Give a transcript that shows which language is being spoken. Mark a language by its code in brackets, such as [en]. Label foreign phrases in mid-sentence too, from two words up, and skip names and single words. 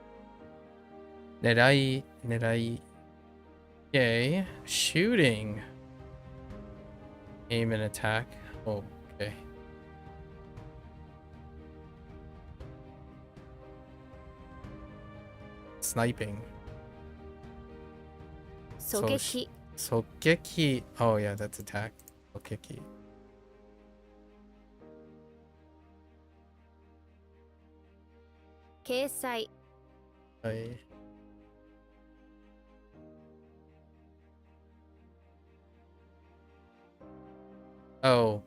[ja] 狙い。狙い. Okay. [en] Shooting. Aim and attack. Oh, okay. Sniping. [ja] 狙撃 [en] Sokeki. Oh yeah, that's attack. Sokeki. [ja] 掲載 [en] Right. Oh.